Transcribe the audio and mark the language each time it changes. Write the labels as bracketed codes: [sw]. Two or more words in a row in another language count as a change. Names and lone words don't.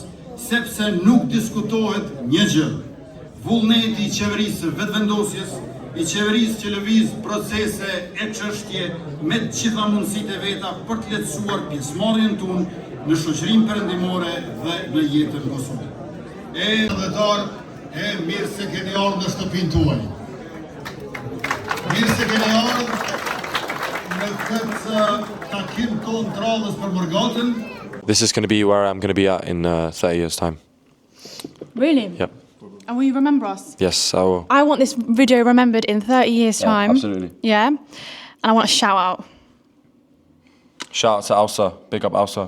[sq] Sepse nuk diskutohet një gjë. Vullneti I qeverisë vetëvendosjes, I qeverisë që lëviz procese e çështje me të gjitha mundësitë e veta për të lehtësuar pjesëmarrjen tonë në shoqërinë perëndimore dhe në jetën e Kosovës. Mirë se keni ardhur në shtëpinë tuaj. Mirë se keni ardhur në këtë takim ton trallës për Mërgatën. [en] This is going to be where I'm going to be at in 30 years' time. Really? Yep. And will you remember us? Yes, I will. I want this video remembered in 30 years' time. Absolutely. Yeah? And I want a shout out. Shout out to Elsa. Big up Elsa.